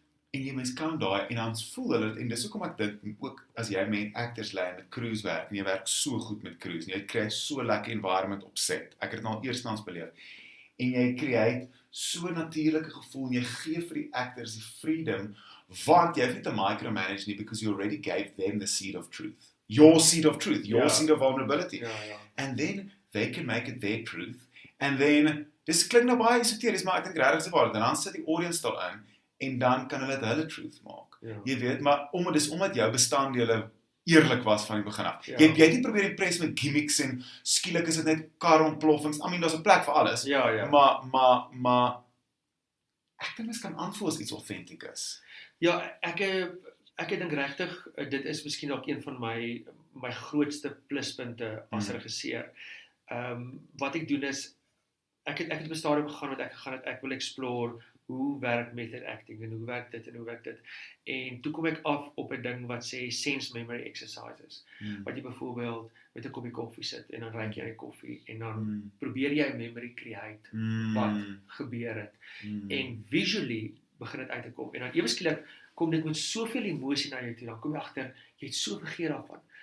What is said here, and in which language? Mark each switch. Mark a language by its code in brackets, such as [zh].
[af] En jy mens kan daai, en dan voel hulle, en dis hoekom ek dink, ook as jy met actors lei, met crews werk, en jy werk so goed met crews, en jy kry so lekker environment op set, ek het dit al eerstens beleef, en jy create so natuurlike gevoel, en jy gee vir die actors die freedom, want jy hoef nie te micromanage nie, [en] because you already gave them the seed of truth. Your seed of truth, your seed of vulnerability. And then they can make it their truth, and then, [af] dis klink nou baie esoteries, maar ek dink regtig se waar, dan sit die audience daarin, en dan kan hulle dit hulle truth maak. Jy weet, maar omdat jou bestanddele eerlik was van die begin af. Jy het nie probeer impress met gimmicks en skielik is dit net karontploffings. I mean, daar's 'n plek vir alles. Maar ek dink mens kan aanvoel as iets authentic is. Ja, ek dink regtig dit is miskien dalk een van my grootste pluspunte as regisseur. Wat ek doen is ek het op 'n stadium gegaan wat ek wil explore hoe werk method acting en hoe werk dit en hoe werk dit. En toe kom ek af op 'n ding wat sê sense memory exercises. Wat jy byvoorbeeld met 'n koppie koffie sit en dan ruik jy die koffie en dan probeer jy 'n memory create wat gebeur het. En visually begin dit uit te kom. En dan ewe skielik kom dit met soveel emosie na jou toe, dan kom jy agter jy het so vergeet daarvan.